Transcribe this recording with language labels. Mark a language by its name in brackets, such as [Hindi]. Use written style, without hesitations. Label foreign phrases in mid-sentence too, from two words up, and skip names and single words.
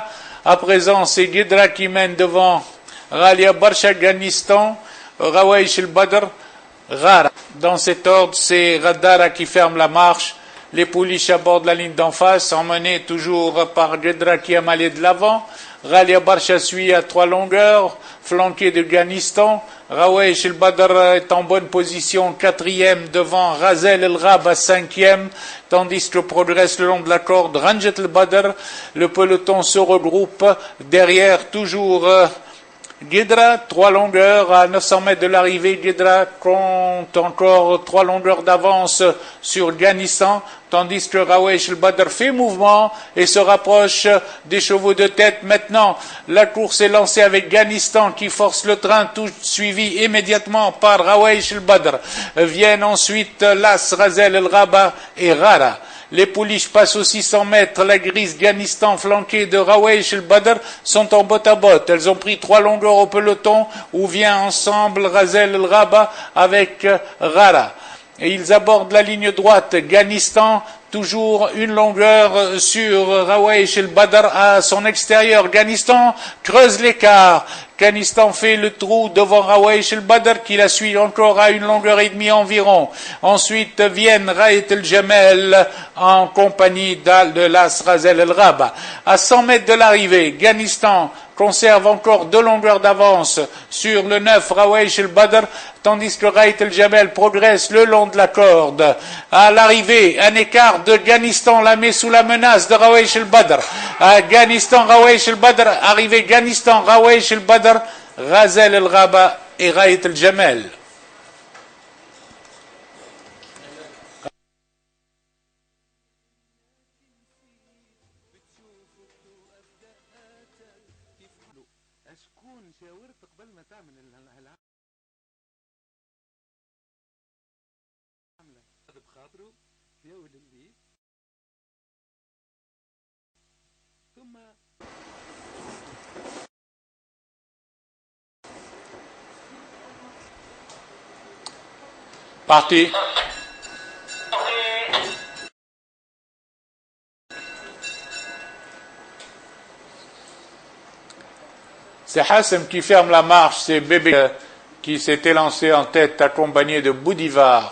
[French] À présent, c'est Guedra qui mène devant Ghalia Barsha, Ghanistan, Rawaish el Badr, Rara. Dans cet ordre, c'est Radara qui ferme la marche. Les pouliches abordent la ligne d'en face, emmenés toujours par Guedra qui a malé de l'avant. Ghalia Barsha suit à 3 longueurs, flanqué de Ghanistan. Rawaish el Badr est en bonne position, 4e devant Razel el Rab à 5e, tandis que progresse le long de la corde Ranjet el Badr. Le peloton se regroupe derrière toujours Guedra, 3 longueurs à 900 mètres de l'arrivée. Guedra compte encore 3 longueurs d'avance sur Ghanistan, tandis que Rawaish el Badr fait mouvement et se rapproche des chevaux de tête. Maintenant, la course est lancée avec Ghanistan qui force le train, tout suivi immédiatement par Rawaish el Badr. Viennent ensuite Las, Razel el Raba et Rara. Les pouliches passent aux 600 mètres. La grise Ghanistan flanquée de Rawaish el Badr sont en botte à botte. Elles ont pris 3 longueurs au peloton où vient ensemble Razel el Raba avec Rara. Et ils abordent la ligne droite. Ghanistan, toujours 1 longueur sur Rawaish el Badr à son extérieur. Ghanistan creuse l'écart. Ghanistan fait le trou devant Rawaish el Badr qui la suit encore à 1 longueur et demie environ. Ensuite viennent Raït el Jamel en compagnie de Las, Razel el Raba. À 100 mètres de l'arrivée, Ghanistan conserve encore 2 longueurs d'avance sur le 9 Rawaish el Badr, tandis que Raït el Jamel progresse le long de la corde. À l'arrivée, un écart de Ghanistan la met sous la menace de Rawaish el Badr. À Ghanistan, Rawaish el Badr, arrivé Ghanistan, Rawaish el Badr, Razel el Raba et Raït el Jamel. [Arabic] شكون شاورت قبل ما تعمل العملة بخاطره في أول الليل ثم [French] Parti. C'est Hassem qui ferme la marche, c'est Bébé qui s'était lancé en tête accompagné de Boudivar.